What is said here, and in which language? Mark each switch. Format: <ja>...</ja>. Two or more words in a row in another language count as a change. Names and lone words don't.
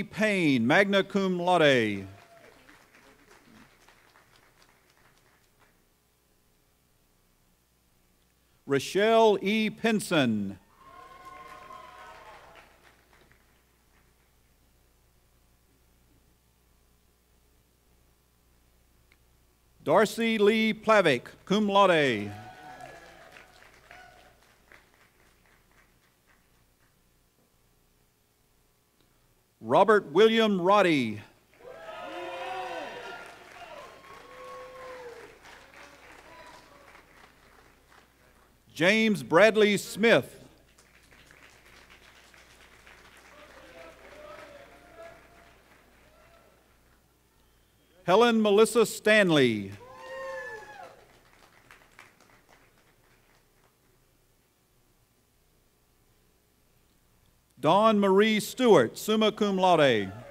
<en>Payne,</en> <la>magna cum laude.</la> <en>Rochelle E. Pinson. Darcy Lee Plavick,</en> <la>cum laude.</la> <en>Robert William Roddy. James Bradley Smith. Helen Melissa Stanley. Dawn Marie Stewart,</en> <la>summa cum laude.</la>